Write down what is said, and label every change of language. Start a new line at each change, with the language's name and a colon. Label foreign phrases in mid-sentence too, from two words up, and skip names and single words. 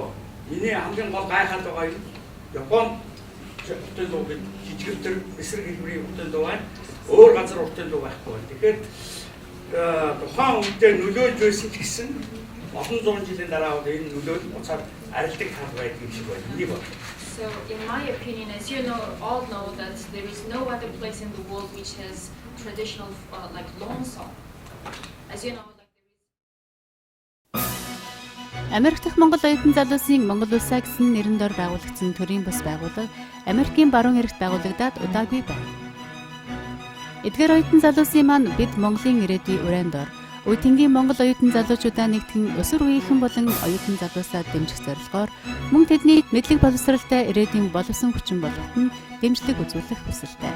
Mongolian: Миний хамгийн гол гайхаад байгаа юм Япон уртын дуу гэж жижигэр эсрэг хэлбэрийн уртын дуу байна. Өөр газар уртын дуу байхгүй. Тэгэхээр тухайн үедээ нөлөөлж байсан гэсэн олон зуун жилийн дараа энэ нөлөөл уцаар арилдаг тал байдаг юм шиг байна. Энийг бол.
English: So in my opinion, as you all know that there is no other place in the world which has traditional like long song. As you know.
Mongolian: Америк дахь Монгол оюутан залуусын Монгол улсаа гэсэн нэрэн дор байгуулагдсан төрийн бас байгууллага Америкийн баруун эрэгт байгуулагдаад удаагүй байна. Эдгээр оюутан залуусын маань бид Монголын ирээдүйн уран дор Үйтэнгийн Монгол оюутан залуучуудаа нэгтгэн өсвөр үеийнхэн болон оюутан залуусаа дэмжих зорилгоор мөн тэдний мэдлэг боловсралтай ирээдүйн боловсон хүчин болгоход нь дэмжлэг үзүүлэх хүсэлтэй.